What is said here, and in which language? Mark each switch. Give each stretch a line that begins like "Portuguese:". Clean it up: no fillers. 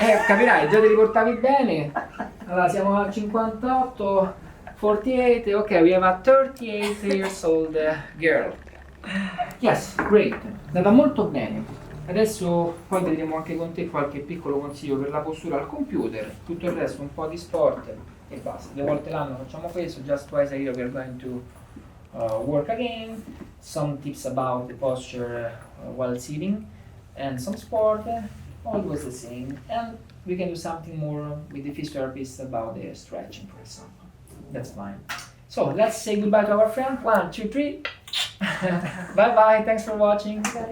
Italian: Capirai, già te li portavi bene. Allora siamo al 58, 48.
English: Ok, we have a 38 years old girl. Yes, great.
Italian: È andata molto bene. Adesso poi vedremo anche con te qualche piccolo consiglio per la postura al computer. Tutto il resto un po' di sport e basta. 2 volte l'anno facciamo questo,
English: just twice a year we are going to work again. Some tips about the posture while sitting and some sport, always the same. And we can do something more with the physiotherapist about the stretching, for example. That's fine. So let's say goodbye to our friend. 1, 2, 3. Bye bye. Thanks for watching.